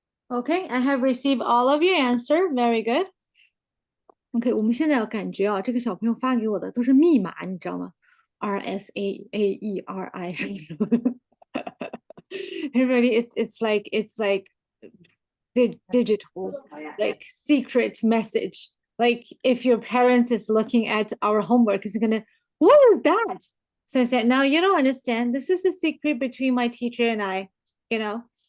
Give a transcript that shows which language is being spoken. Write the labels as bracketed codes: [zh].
[en] Okay, I have received all of your answer. Very good. [zh] OK，我们现在要感觉啊，这个小朋友发给我的都是密码，你知道吗？RSAAERI 什么什么。 [en] Everybody, it's like digital, like secret message. Like if your parents is looking at our homework, is gonna, what is that? So I said, no, you don't understand. This is a secret between my teacher and I, you know.